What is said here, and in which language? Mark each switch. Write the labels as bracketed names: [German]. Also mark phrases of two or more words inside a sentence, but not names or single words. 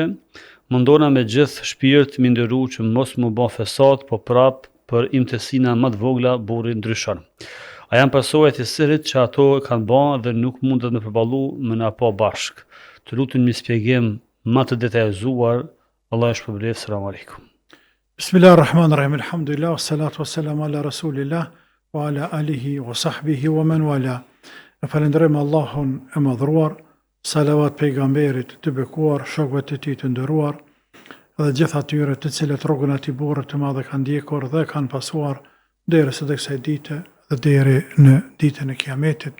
[Albanian] Mundona me gjithë shpirt mi nderu që mos mu bë fesat, po prap për imtësina më të vogla burri ndryshon. A janë pasojat e sihrit që ato kanë bërë dhe nuk mundet me përballu me na pa bashk. Të lutem një shpjegim më të detajzuar. Allah ju shpërblet. [Arabic] السلام عليكم. بسم الله الرحمن الرحيم. الحمد لله، والصلاة والسلام على رسول الله وعلى آله وصحبه ومن والاه. [Albanian] E falenderojmë Allahun e madhruar, salavat pejgamberit të bekuar, shokëve të tij të nderuar, dhe gjithë atyre të cilët rrugën e tij burrë të madhe kanë ndjekur dhe kanë pasuar deri së kësaj dite dhe deri në ditën e Kiametit.